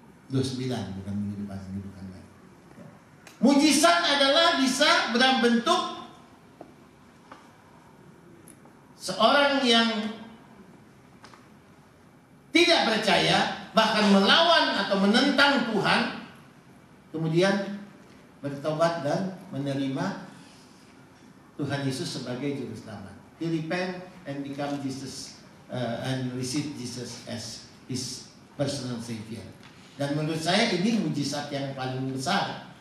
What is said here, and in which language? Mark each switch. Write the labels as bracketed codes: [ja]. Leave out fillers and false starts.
[id] 29 bukan minggu depan, minggu depan lagi. Mujizat adalah bisa dalam bentuk seorang yang tidak percaya, bahkan melawan atau menentang Tuhan, kemudian bertobat dan menerima Tuhan Yesus sebagai juru selamat. [en] He repent and become Jesus and receive Jesus as his personal savior. [id] Dan menurut saya ini mujizat yang paling besar.